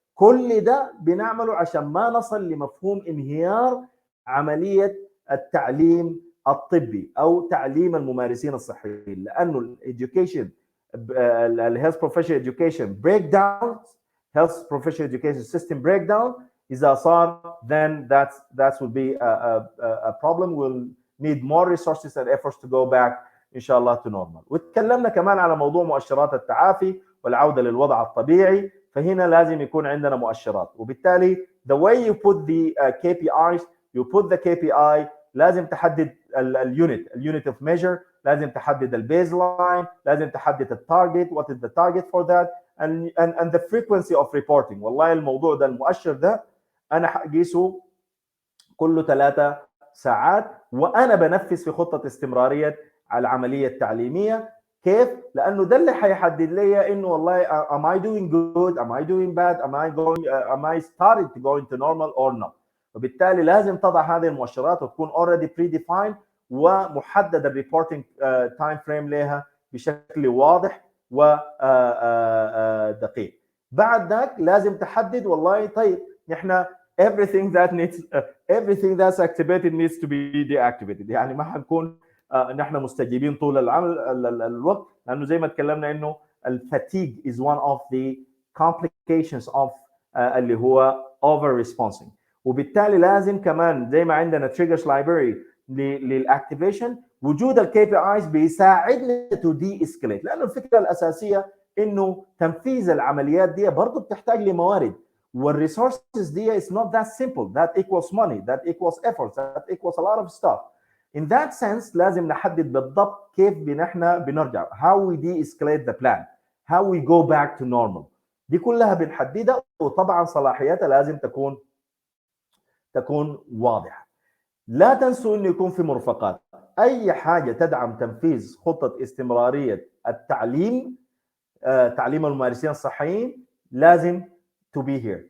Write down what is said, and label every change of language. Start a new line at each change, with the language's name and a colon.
Arabic: كل ده بنعمله عشان ما نصل لمفهوم انهيار عمليه التعليم الطبي او تعليم الممارسين الصحيين، لانه الاديوكيشن الهيلث بروفيشنال اديوكيشن بريك داون
English: health professional education system breakdown
Arabic: إذا صار
English: then that will be a problem. We'll need more resources and efforts to go back إن شاء الله to normal.
Arabic: وتكلمنا كمان على موضوع مؤشرات التعافي والعودة للوضع الطبيعي، فهنا لازم يكون عندنا مؤشرات. وبالتالي
English: the way you put the KPIs you put the KPI لازم تحدد الunit of measure،
Arabic: لازم تحدد البيز لاين، لازم تحدد التارجت
English: what is the target for that and the frequency of reporting.
Arabic: والله الموضوع ده المؤشر ده انا هقيسه كل 3 ساعات وانا بنفذ في خطه استمراريه العمليه التعليميه. كيف؟ لانه ده اللي هيحدد لي انه والله
English: am I doing good am I doing bad am I starting to go into normal or not.
Arabic: وبالتالي لازم تضع هذه المؤشرات وتكون
English: already predefined
Arabic: ومحدد الريبورتنج تايم فريم لها بشكل واضح ودقيق. بعد ذاك لازم تحدد والله طيب نحن
English: everything that's activated needs to be deactivated.
Arabic: يعني ما حنكون نحن مستجيبين طول الوقت، لانه زي ما تكلمنا انه الفاتيج
English: is one of the complications of
Arabic: اللي هو
English: over responding.
Arabic: وبالتالي لازم كمان زي ما عندنا
English: triggers library
Arabic: للاكتيفيشن وجود الكي بي ايز بيساعدنا تو دي اسكليت، لانه الفكره الاساسيه انه تنفيذ العمليات دي برضه بتحتاج لموارد، والريسورسز دي
English: is not that simple that equals money that equals efforts that equals a lot of stuff. In that sense
Arabic: لازم نحدد بالضبط كيف نحن بنرجع
English: how we de-escalate the plan how we go back to normal.
Arabic: دي كلها بنحددها، وطبعا صلاحياتها لازم تكون واضحه. لا تنسوا انه يكون في مرفقات. اي حاجه تدعم تنفيذ خطه استمراريه التعليم تعليم الممارسين الصحيين لازم
English: to be here.